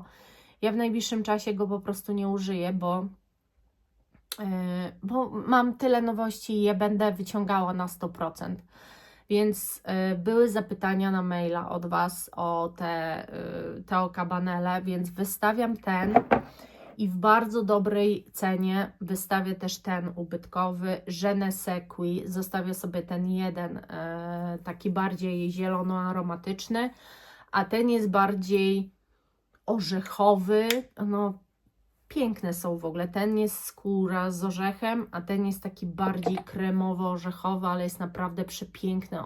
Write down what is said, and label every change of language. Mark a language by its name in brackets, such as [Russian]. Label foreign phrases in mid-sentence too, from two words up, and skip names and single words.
[Polish] Ja w najbliższym czasie go po prostu nie użyję, bo mam tyle nowości i je będę wyciągała na 100%. Więc były zapytania na maila od Was o te Theo Cabanele, więc wystawiam ten i w bardzo dobrej cenie wystawię też ten ubytkowy Je ne sais qui. Zostawię sobie ten jeden taki bardziej zielono-aromatyczny, a ten jest bardziej orzechowy. No piękne są w ogóle. Ten jest skóra z orzechem, a ten jest taki bardziej kremowo-orzechowy, ale jest naprawdę przepiękny.